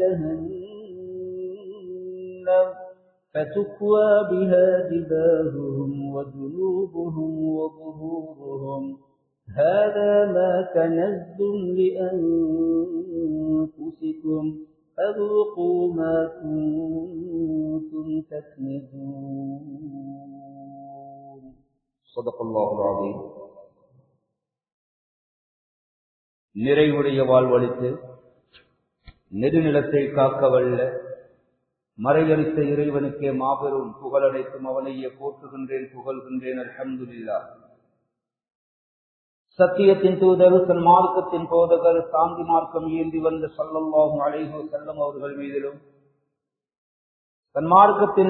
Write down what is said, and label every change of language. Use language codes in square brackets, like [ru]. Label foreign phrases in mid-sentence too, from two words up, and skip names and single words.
[ar] جهنم فتكوى بها جباههم وجنوبهم وظهورهم هذا ما كنزتم لأنفسكم فذوقوا ما كنتم تكنزون. صدق الله العظيم. [ta] நிறைவுடைய வாழ்வளித்து நெடுநிலத்தை காக்க வல்ல மறையளித்த இறைவனுக்கே மாபெரும் புகழனைத்தும் அவனையே போற்றுகின்றேன், புகழ்கின்றேன். [ar] الحمد لله. [ta] சத்தியத்தின் தூதர், சன்மார்க்கத்தின் போதகர், சாந்தி மார்க்கம் ஏந்தி வந்த [ar] صلى الله عليه وسلم [ta] அவர்கள் மீதிலும், சன்மார்க்கத்தின்